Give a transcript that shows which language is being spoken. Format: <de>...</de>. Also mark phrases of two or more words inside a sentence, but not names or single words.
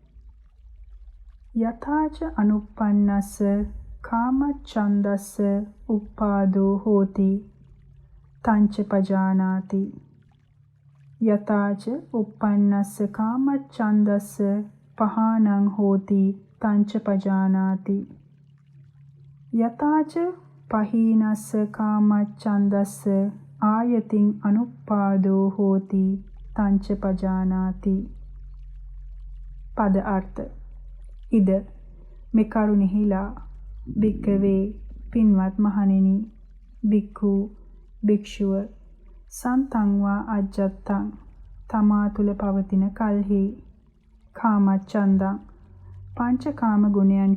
<pi>යථාච අනුප්පන්නස්ස කාමච්ඡන්දස්ස උප්පාදෝ හෝති තංච පජානාති යතාච උප්පන්නස්ස කාමච්ඡන්දස්ස පහානං හෝති තංච පජානාති යතාච පහීනස්ස කාමච්ඡන්දස්ස ආයතින් අනුප්පාදෝ හෝති තංච පජානාති.</pi> <si>පද අර්ථ. ඉද මේ කරුණෙහිලා භික්ඛවේ පින්වත් මහණෙනි, භික්ඛු භික්ෂුව,</si> <pi>සන්තං වා අජ්ජත්තං</pi> <si>තමා තුල පවතින කල්හි, කාමච්ඡන්දං පංචකාම ගුණයන්</si>